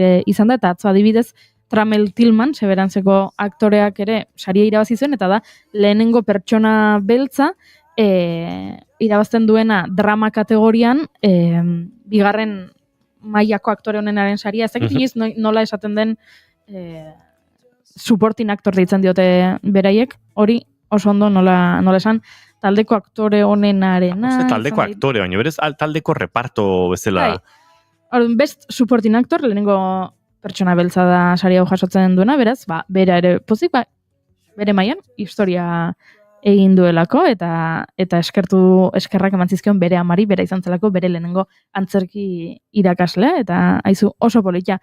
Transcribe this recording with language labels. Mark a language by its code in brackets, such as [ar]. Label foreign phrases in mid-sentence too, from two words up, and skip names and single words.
[eu] izan da, eta atzo adibidez, Tramel Tillman, Severantzeko aktoreak ere saria irabazi zuen, eta da lehenengo pertsona beltza irabazten duena drama kategorian, bigarren mailako aktore honenaren saria, ez dakit inoiz nola esaten den [en] supporting actor [eu] deitzen diote beraiek, hori oso ondo nola esan, taldeko aktore honenarena. Taldeko aktore, baina berez taldeko reparto bezala. [en] Best supporting actor, [eu] lehenengo pertsona beltza da saria hau jasotzen duena, beraz, bera ere pozik, bere mailan historia egin duelako, eta eskerrak eman zizkion bere amari, bera izan zelako bere lehenengo antzerki irakaslea, eta haizu oso politia.